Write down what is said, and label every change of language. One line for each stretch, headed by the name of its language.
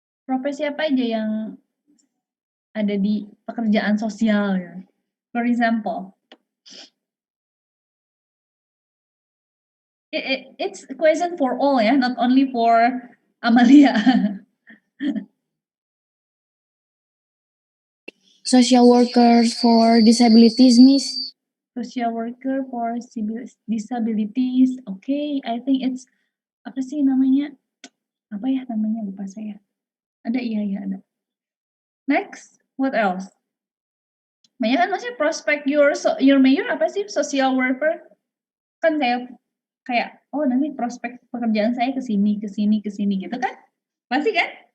Indonesian: Profesi apa aja yang ada di pekerjaan sosial? Ya?
English: For example, it's a question for all
Indonesian: ya,
English: not only for Amalia. Social workers for disabilities, Miss. Social worker for disabilities. Okay, I think it's
Indonesian: apa sih namanya? Apa ya namanya, lupa saya. Ada, iya ada.
English: Next, what else?
Indonesian: Banyak kan maksudnya
English: prospect your major
Indonesian: apa sih? Social worker. Kan kayak oh nanti prospek pekerjaan saya ke sini gitu kan? Pasti kan?